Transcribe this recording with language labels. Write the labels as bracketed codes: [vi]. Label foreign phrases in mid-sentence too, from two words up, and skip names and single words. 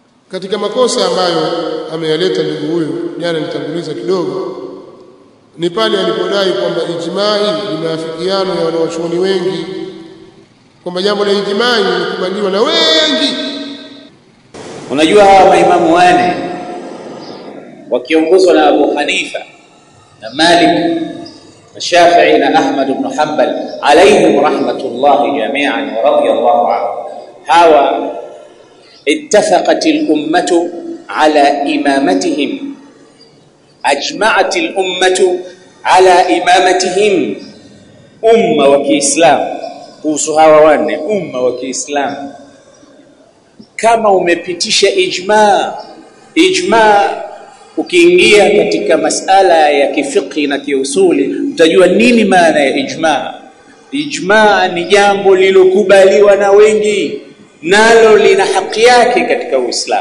[sw] Katika makosa ambayo ameyaleta ndugu huyu, jana nitanguliza kidogo, ni pale alipodai kwamba ijma'i ni maafikiano ya wanawachuoni wengi, kwamba jambo la ijma'i likubaliwa na wengi. Unajua hawa maimamu wane wakiongozwa na Abu Hanifa na Malik na Shafi'i na Ahmad ibn Hanbal [ar] عليهم رحمة الله جميعا ورضي الله عنه, [sw] hawa [ar] اتفقت الأمة على إمامتهم، أجمعت الأمة على إمامتهم. أمة وكإسلام [sw] kuhusu hawa wanne, umma wa Kiislamu, kama umepitisha ijma, ukiingia katika masala ya kifiqhi na kiusuli utajua nini maana ya ijma. Ijma ni jambo lilokubaliwa na wengi, nalo lina haki yake katika Uislamu.